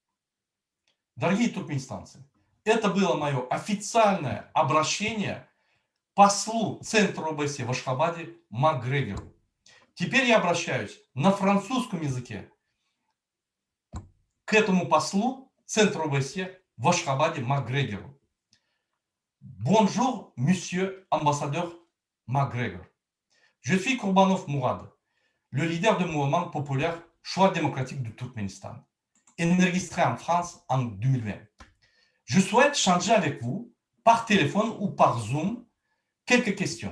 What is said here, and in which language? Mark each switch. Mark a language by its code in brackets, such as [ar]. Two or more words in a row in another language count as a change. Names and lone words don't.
[ru] Дорогие туркменистанцы, это было мое официальное обращение послу Центра ОБСЕ в Ашхабаде Макгрегору. Теперь я обращаюсь на французском языке к этому послу Центра ОБСЕ в Ашхабаде Макгрегору. [fr] Bonjour, monsieur ambassadeur Macgregor. Je suis Kurbanov Murad, le leader du mouvement populaire Choix démocratique du Turkménistan, enregistré en France en 2020. Je souhaite changer avec vous, par téléphone ou par Zoom, quelques questions.